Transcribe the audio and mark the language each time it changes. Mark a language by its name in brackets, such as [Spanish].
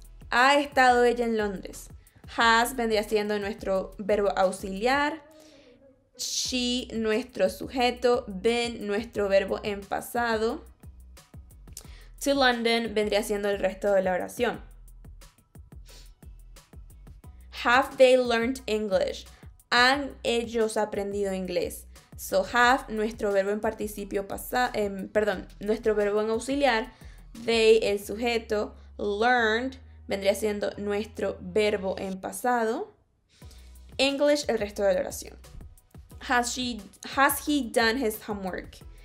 [Spanish] ¿Ha estado ella en Londres? Has vendría siendo nuestro verbo auxiliar. She, nuestro sujeto. Been, nuestro verbo en pasado. To London vendría siendo el resto de la oración. [English] Have they learned English? [Spanish] ¿Han ellos aprendido inglés? So have, nuestro verbo en participio pasado, nuestro verbo en auxiliar. They, el sujeto. Learned vendría siendo nuestro verbo en pasado. English, el resto de la oración. [English] Has he done his homework?